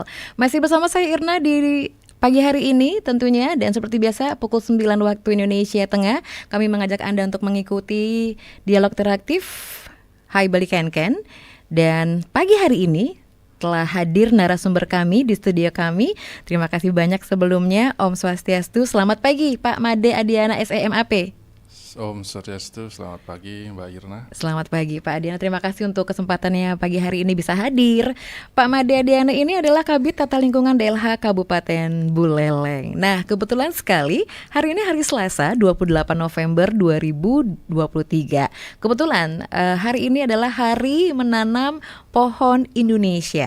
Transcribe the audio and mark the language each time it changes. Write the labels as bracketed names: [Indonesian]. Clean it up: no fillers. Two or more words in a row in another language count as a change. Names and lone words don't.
[Indonesian] Masih bersama saya Irna di pagi hari ini tentunya, dan seperti biasa pukul 9 waktu Indonesia Tengah kami mengajak Anda untuk mengikuti dialog interaktif Hai Bali Kenken. Dan pagi hari ini telah hadir narasumber kami di studio kami. Terima kasih banyak sebelumnya. [Sanskrit] Om Swastiastu, [Indonesian] selamat pagi Pak Made Adiana SEMAP. [Sanskrit] Om Swastiastu, [Indonesian] selamat pagi Mbak Irna. Selamat pagi Pak Adiana, terima kasih untuk kesempatannya pagi hari ini bisa hadir. Pak Made Adiana ini adalah Kabid Tata Lingkungan DLH Kabupaten Buleleng. Nah, kebetulan sekali hari ini hari Selasa 28 November 2023. Kebetulan hari ini adalah hari menanam pohon Indonesia.